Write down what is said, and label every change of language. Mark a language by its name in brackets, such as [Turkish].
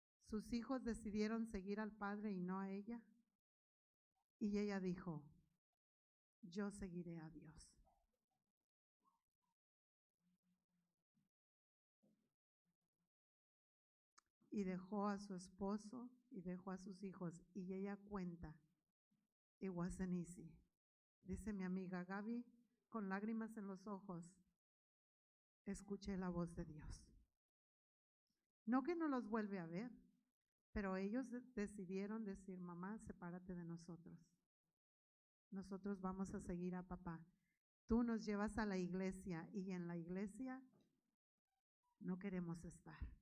[Spanish] Sus hijos decidieron seguir al padre y no a ella. Y ella dijo, yo seguiré a Dios. Y dejó a su esposo y dejó a sus hijos. Y ella cuenta, [English] it wasn't easy. [Spanish] Dice mi amiga Gaby, con lágrimas en los ojos, escuché la voz de Dios. No que no los vuelve a ver, pero ellos decidieron decir, mamá, sepárate de nosotros. Nosotros vamos a seguir a papá. Tú nos llevas a la iglesia y en la iglesia no queremos estar.